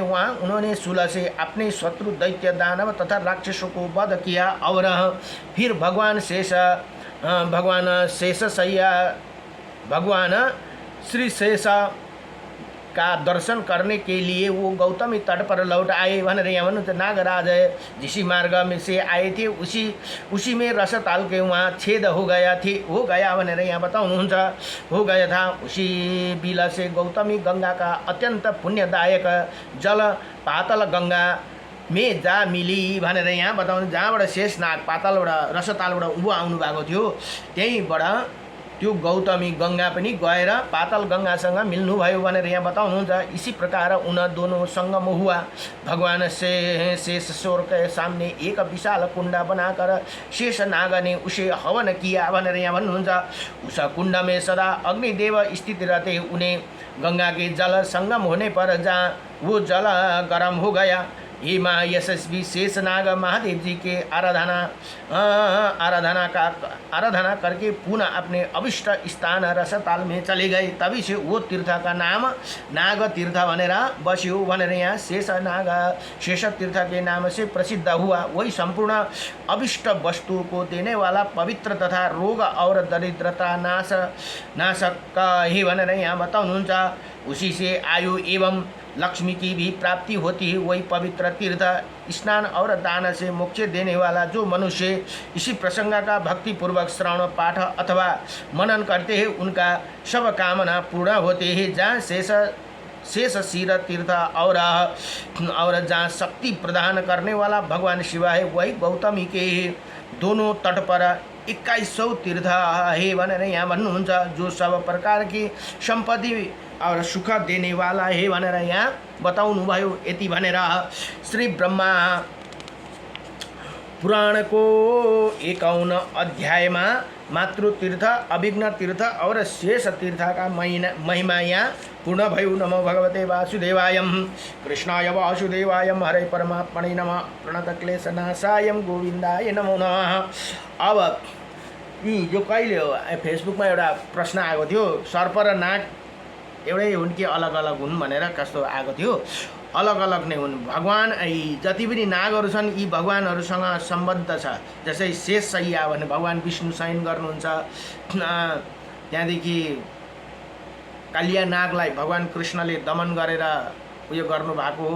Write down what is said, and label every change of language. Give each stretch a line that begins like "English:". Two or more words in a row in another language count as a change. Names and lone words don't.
Hindi: वहाँ उन्होंने शूल से अपने शत्रु दैत्य, दानव तथा राक्षसों को वध किया और फिर भगवान श्री शेष का दर्शन करने के लिए वो गौतमी तट पर लौट आए
Nepali: भनेर यहाँ भन्नुहुन्छ।
Hindi: नागराज जिसी मार्ग में से आए थे उसी में रसताल के वहाँ छेद हो गया
Nepali: भनेर यहाँ बताउनुहुन्छ।
Hindi: हो गया था उसी बिल से गौतमी गंगा का अत्यंत पुण्यदायक जल पातल गंगा में जा मिली
Nepali: भनेर यहाँ बताउनु। जहाँबाट शेषनाग पातलबाट रसतालबाट उँभो आउनु भएको थियो, त्यहीँबाट त्यो गौतमी गंगा पनि गएर पातल गंगासँग मिल्नुभयो भनेर यहाँ बताउनुहुन्छ।
Hindi: इसी प्रकार उन दोनों संगम हुआ। भगवान शेषेश्वर के सामने एक विशाल कुंड बनाकर शेषनाग ने उसे हवन किया
Nepali: भनेर यहाँ भन्नुहुन्छ।
Hindi: उस कुंड में सदा अग्निदेव स्थित रहते। उन्हें गंगा के जल संगम होने पर जहाँ वो जल गर्म हो गया। हे माँ यशस्वी शेषनाग महादेव जी के आराधना करके पुनः अपने अभिष्ट स्थान रसताल में चले गए। तभी से वो तीर्थ का नाम नाग तीर्थ
Nepali: भनेर बस्यो भनेर यहाँ
Hindi: शेष तीर्थ के नाम से प्रसिद्ध हुआ। वही संपूर्ण अभिष्ट वस्तु को देने वाला पवित्र तथा रोग और दरिद्रता नाशक ही
Nepali: भनेर यहाँ बताउनुहुन्छ।
Hindi: उसी से आयु एवं लक्ष्मी की भी प्राप्ति होती है। वही पवित्र तीर्थ स्नान और दान से मोक्ष देने वाला, जो मनुष्य इसी प्रसंग का भक्ति पूर्वक श्रवण पाठ अथवा मनन करते हैं उनका सब कामना पूर्ण होते हैं। जहाँ शेष शिर तीर्थ और जहाँ शक्ति प्रदान करने वाला भगवान शिव है, वही गौतमी के दोनों तट पर 2100 तीर्थ है
Nepali: भनेर यहाँ भन्नुहुन्छ।
Hindi: जो सब प्रकार की संपत्ति और सुख देने वाला है
Nepali: भनेर यहाँ बताउनु भयो। यति भनेर श्री ब्रह्मा पुराणको 51 अध्यायमा मातृतीर्थ, अभिघ्न तीर्थ और शेष तीर्थका महिमा यहाँ पूर्ण भयो।
Sanskrit: नमो भगवते वासुदेवाय, कृष्णाय वासुदेवाय, हरे परमात्मने नमः, प्रणतक्लेशनाशाय गोविन्दाय नमो नमः।
Nepali: अब यी जो कहिले हो फेसबुकमा एउटा प्रश्न आएको थियो, सर्प र नाग एउटै हुन् कि अलग अलग हुन् भनेर कस्तो आएको थियो। अलग अलग नै हुन्। भगवान यी जति पनि नागहरू छन् यी भगवानहरूसँग सम्बद्ध छ। जस्तै शेष सैया भने भगवान विष्णु शयन गर्नुहुन्छ। त्यहाँदेखि कालिया नागलाई भगवान कृष्णले दमन गरेर उयो गर्नुभएको हो।